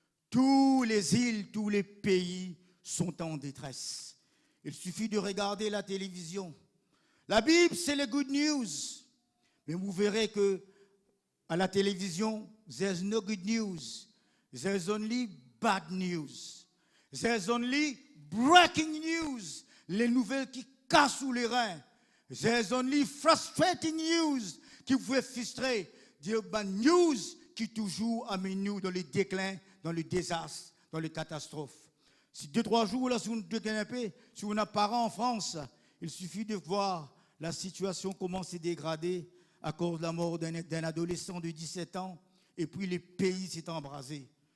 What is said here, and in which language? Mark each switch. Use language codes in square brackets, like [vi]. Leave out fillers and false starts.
[fr] Tous les îles, tous les pays sont en détresse. Il suffit de regarder la télévision. La Bible, c'est les [en] good news. [fr] Mais vous verrez que à la télévision, [en] there's no good news. There's only bad news. There's only breaking news. [fr] Les nouvelles qui cassent sous les reins. [en] There's only frustrating news [fr] qui vous fait frustrer. Dire [en] bad news [fr] qui toujours amène nous dans le déclin, dans le désastre, dans les catastrophes. Si 2-3 jours, là, si vous si vous n'avez parents en France, il suffit de voir la situation comment s'est dégradée à cause de la mort d'un adolescent de 17 ans, et puis le pays s'est embrasé.